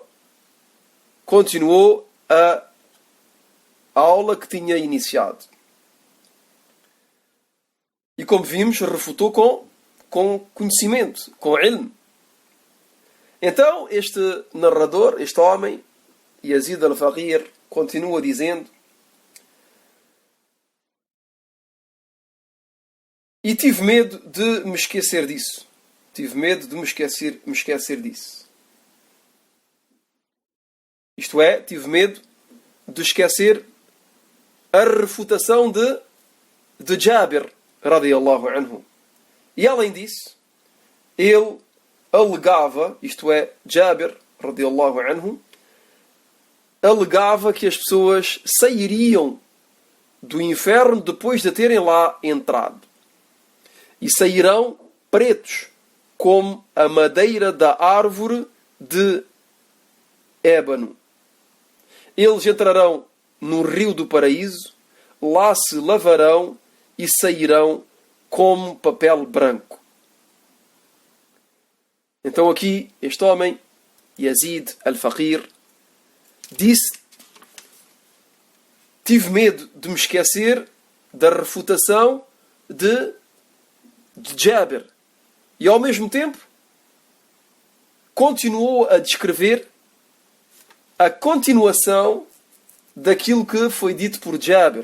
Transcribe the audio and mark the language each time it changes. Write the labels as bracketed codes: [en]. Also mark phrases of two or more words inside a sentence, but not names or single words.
[pt] Continuou a aula que tinha iniciado. E como vimos, refutou com conhecimento, com ilm. Então, este narrador, este homem, Yazid al-Faqir, continua dizendo: e tive medo de me esquecer disso. Tive medo de me esquecer disso. Isto é, tive medo de esquecer a refutação de Jabir, [ar] رضي الله عنه. [pt] E além disso, ele alegava, isto é, Jabir, [ar] رضي الله عنه, [pt] alegava que as pessoas sairiam do inferno depois de terem lá entrado. E sairão pretos, como a madeira da árvore de ébano. Eles entrarão no rio do paraíso, lá se lavarão e sairão como papel branco. Então aqui, este homem, Yazid al-Faqir, disse: tive medo de me esquecer da refutação de Jabir. E ao mesmo tempo, continuou a descrever a continuação daquilo que foi dito por Jabir.